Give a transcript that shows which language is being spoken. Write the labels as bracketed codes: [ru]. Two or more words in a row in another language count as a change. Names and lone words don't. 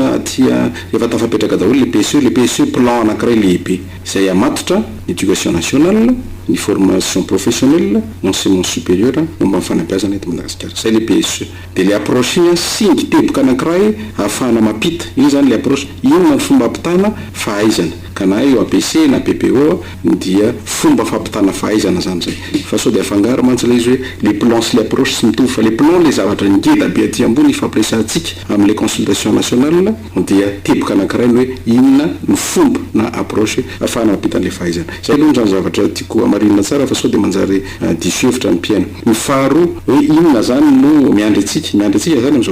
[mg] efa tafapetraka daholo le PSE plan anankiray lehibe izay amatotra [fr] éducation nationale [mg] ny [fr] formation professionnelle enseignement supérieur [mg] momba ny fanabeazana eto Madagasikara zay le PSE de le approche iny singy teboka anankiray ahafahana mampita iny zany le approche inona ny fomba ampitana fahaizana ka na io ABC na PPO dia fomba fampitana fahaizana zany zay fa sao de afangaro mantsy le izy hoe [fr] les plans [mg] sy le approche sy mitovy fa [fr] les plans [mg] le zavatra ngeda be aty ambony fampiresantsika am'le [fr] consultation nationale [mg] dia teboka anankiray ny hoe inona ny fomba na approche ahafahana mampita an'le fahaizana zay aloha zany zavatra tiako amarinina tsara fa sao de manjary diso hevitra ny mpiaina ny faharoa hoe inona zany no miandry atsika zany am'izao